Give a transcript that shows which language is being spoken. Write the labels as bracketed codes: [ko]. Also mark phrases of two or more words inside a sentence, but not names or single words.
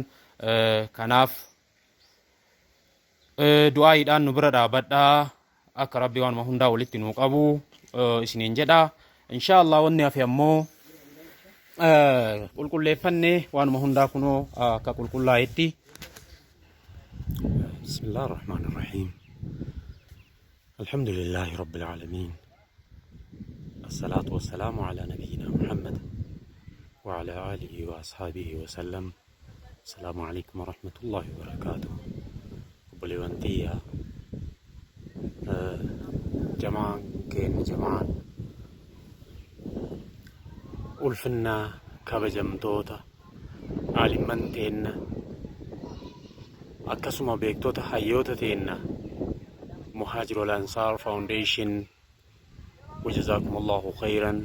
[om] Kanaaf du'aayiidhaan nu bira dhaabadhaa akka rabbi waanuma hundaa walitti nuu qabu isiniin jedha. Inshaallah wanni hafe ammoo qulqulleeffannee waanuma hundaa kunoo akka qulqullaa'etti. [ar] بسم الله الرحمن الرحيم. الحمد لله رب العالمين. الصلاة والسلام على نبينا محمد وعلى آله وأصحابه وسلم. السلام عليكم ورحمة الله وبركاته. [om] Obboleewwan tiyyaa jamaan keenya jamaan ulfinnaa kabajamtoota aalimman teenna akkasuma beektota hayyoota teenna Muhaajirul Ansaar Foundation [ar] وجزاكم الله خيرا.